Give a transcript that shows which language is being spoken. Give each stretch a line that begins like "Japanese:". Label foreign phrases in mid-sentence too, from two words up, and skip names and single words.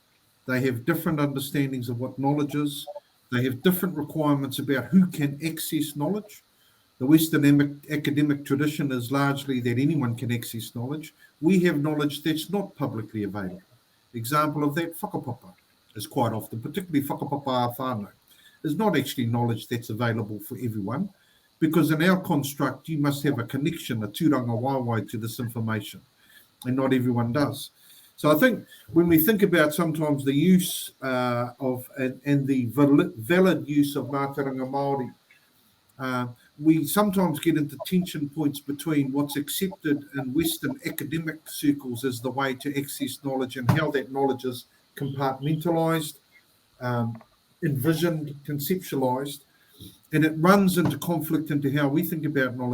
English: They have different understandings of what knowledge is. They have different requirements about who can access knowledge. The Western academic tradition is largely that anyone can access knowledge. We have knowledge that's not publicly available. Example of that, whakapapa is quite often, particularly
Māori: whakapapa whānau,
English: is not actually knowledge that's available for everyone, because in our construct, you must have a connection, a
Māori: tūranga waiwai
English: to this information, and not everyone does. So I think when we think about sometimes the use of and the valid use of
Māori: Mātauranga Māori,
English: we sometimes get into tension points between what's accepted in Western academic circles as the way to access knowledge and how that knowledge is compartmentalised, envisioned, conceptualised, and it runs into conflict into how we think about knowledge.